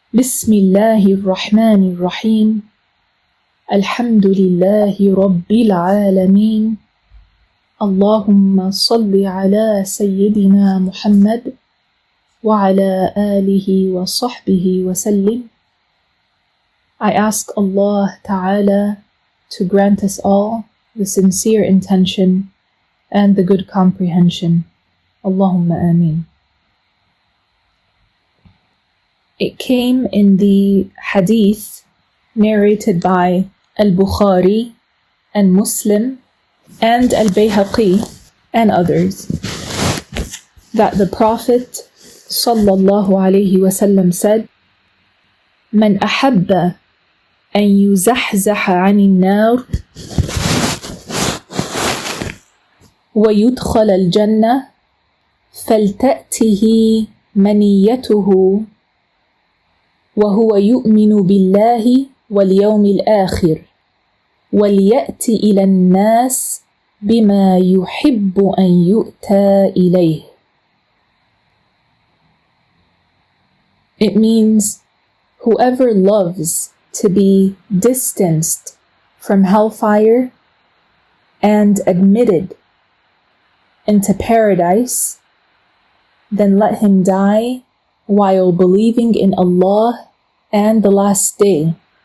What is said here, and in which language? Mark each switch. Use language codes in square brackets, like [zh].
[ar] بسم الله الرحمن الرحيم الحمد لله رب العالمين اللهم صل على سيدنا محمد وعلى آله وصحبه وسلم. [en] I ask Allah Ta'ala to grant us all the sincere intention and the good comprehension. [ar] Allahumma ameen. [en] It came in the hadith narrated by Al-Bukhaariyy and Muslim and Al-Bayhaqiyy and others that the Prophet sallallahu alayhi wasallam said, [ar] من أحب أن يزحزح عن النار ويدخل الجنة فلتأته منيته وهو يؤمن بالله واليوم الآخر وليأت إلى الناس بما يحب أن يؤتى إليه. [en] It means whoever loves to be distanced from hellfire and admitted into paradise, then let him die while believing in Allah and the last day.